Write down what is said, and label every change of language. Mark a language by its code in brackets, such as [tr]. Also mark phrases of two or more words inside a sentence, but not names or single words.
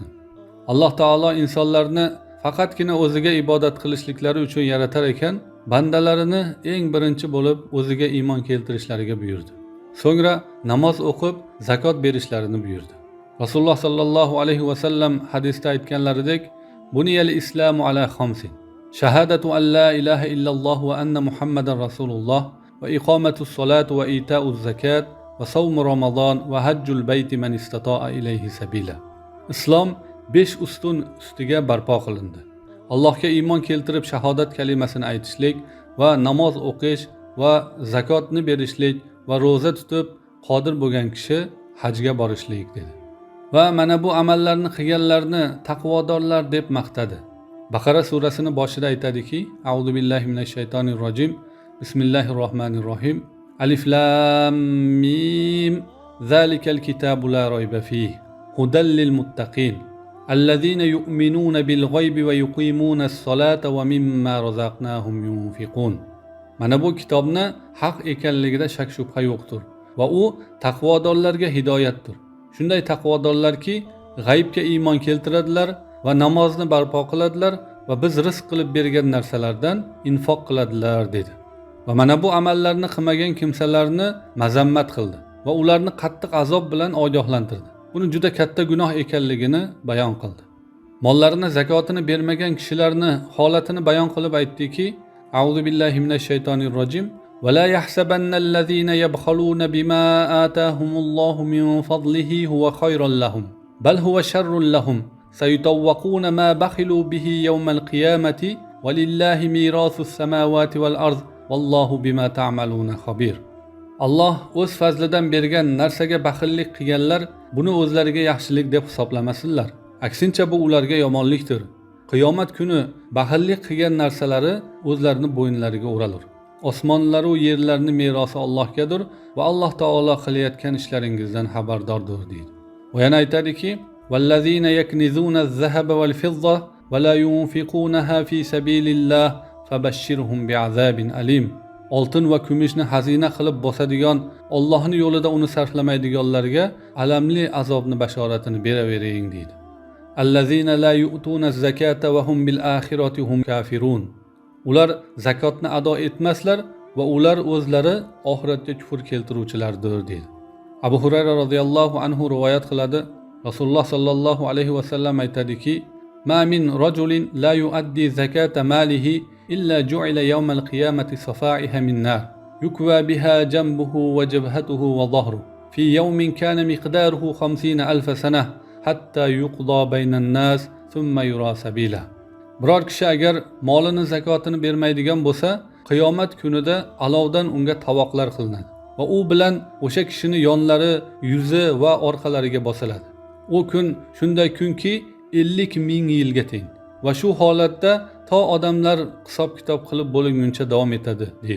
[uz] Alloh taolo insonlarni faqatgina o'ziga ibodat qilishliklari uchun yaratar ekan, bandalarini eng birinchi bo'lib o'ziga iymon keltirishlariga buyurdi. So'ngra namoz o'qib, zakot berishlarini buyurdi. [ar] رسول الله صلى الله عليه وسلم [uz] hadisda aytganlaridek, [ar] بني الإسلام على خمس شهادة أن لا إله إلا الله وأن محمدا رسول الله وإقام الصلاة وإيتاء الزكاة وصوم رمضان وحج البيت من استطاع إليه سبيلا. [uz] Islom 5 ustun ustiga barpo qilindi. Allohga iymon keltirib shahodat kalimasini aytishlik va namoz o'qish va zakotni berishlik va ro'za tutib qodir bo'lgan kishi hajga borishlik dedi. Va mana bu amallarni qilganlarni taqvodorlar deb maqtadi. Baqara surasining boshida aytadiki: [ar] أعوذ بالله من الشيطان الرجيم. بسم الله الرحمن الرحيم. ألف لام ميم. ذلك الكتاب لا ريب فيه هدى للمتقين الذين يؤمنون بالغيب ويقيمون الصلاة ومما رزقناهم ينفقون. [uz] Mana bu kitobni haq ekanligida shak shubha yo'qdir va u taqvodorlarga hidoyatdir. Shunday taqvodorlarki, g'aybga iymon keltiradilar va namozni barpo qiladilar va biz rizq qilib bergan narsalardan infoq qiladilar dedi. Va mana bu amallarni qilmagan kimsalarni mazammat qildi va ularni qattiq azob bilan ogohlantirdi. Buni juda katta gunoh ekanligini bayon qildi. Mollarini zakotini bermagan kishilarni holatini bayon qilib aytdiki: [ar] أعوذ بالله من الشيطان الرجيم. ولا يحسبن الذين يبخلون بما آتاهم الله من فضله هو خيرا لهم بل هو شر لهم سيطوقون ما بخلوا به يوم القيامة ولله ميراث السماوات والأرض والله بما تعملون خبير. [uz] Alloh o'z fazlidan bergan narsaga baxillik qilganlar buni o'zlariga yaxshilik deb hisoblamasinlar. Aksincha bu ularga yomonlikdir. Qiyomat kuni baxillik qilgan narsalari o'zlarini bo'yinlariga o'ralur. Osmonlar va yerlarning merosi Allohgadir va Alloh taolo qilayotgan ishlaringizdan xabardordir deydi. Va yana aytadiki: [ar] "والذين يكنزون الذهب والفضة ولا ينفقونها في سبيل الله فبشرهم بعذاب أليم." [uz] Oltin va kumushni xazina qilib bosadigan, Allohning yo'lida uni sarflamaydiganlarga alamli azobni bashoratini beravering deydi. [ar] الذين لا يؤتون الزكاة وهم بالآخرة هم كافرون. [uz] Ular zakotni ado etmaslar va ular o'zlari oxiratga kufr keltiruvchilardir deydi. Abu Hurayra [ar] رضي الله عنه [uz] rivoyat qiladi. Rasululloh [ar] صلى الله عليه وسلم [uz] aytadiki: [ar] "ما من رجل لا يؤدي زكاة ماله إلا جعل يوم القيامة صفائح من نار يكوى بها جنبه وجبهته وظهره في يوم كان مقداره 50,000 سنة حتى يقضى بين الناس ثم يرى سبيله." [uz] Biror kishi agar molini zakotini bermaydigan bo'lsa, qiyomat kunida alovdan unga tovoqlar qilinadi va u bilan o'sha kishini yonlari, yuzi va orqalariga bosiladi. U kun shunday kunki 50,000 yilga teng va shu holatda to odamlar hisob-kitob qilib bo'linguncha davom etadi deydi.